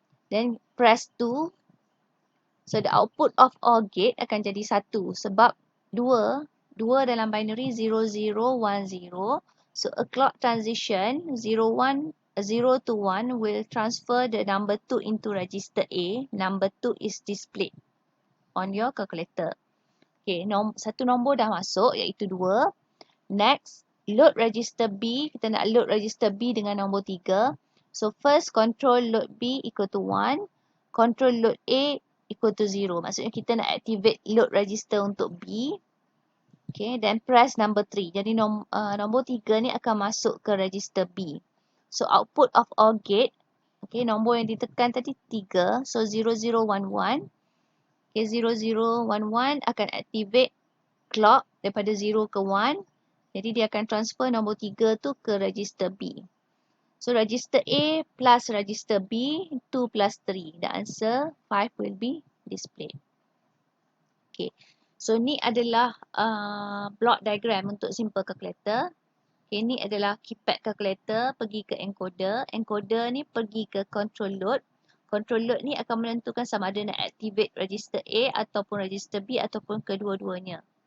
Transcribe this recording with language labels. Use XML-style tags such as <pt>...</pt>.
<en>Then press 2. So, the output of OR gate</en> <ms>akan jadi 1 sebab 2 dalam binary 0010.</ms> <en>So, a clock transition 01 0 to 1 will transfer the number 2 into register A. Number 2 is displayed on your calculator.</en> <ms>Okay, satu nombor dah masuk iaitu 2.</ms> <en>Next, load register B.</en> <ms>Kita nak load register B dengan nombor 3.</ms> <en>So, first control load B equal to 1. Control load A equal to 0.</en> <ms>Maksudnya kita nak activate load register untuk B.</ms> <en>Okay, then press number 3.</en> <ms>Jadi nombor 3 ni akan masuk ke register B.</ms> <en>So, output of OR gate. Okay,</en> <ms>nombor yang ditekan tadi 3. So, 0011. Okay, 0011 akan activate clock daripada 0 ke 1. Jadi, dia akan transfer nombor 3 tu ke register B.</ms> <en>So, register A plus register B, 2 plus 3. The answer 5 will be displayed. Okay.</en> <ms>So, ni adalah block diagram untuk simple calculator. Okay, ni adalah keypad calculator pergi ke encoder. Encoder ni pergi ke control load. Control load ni akan menentukan sama ada nak activate register A ataupun register B ataupun kedua-duanya.</ms>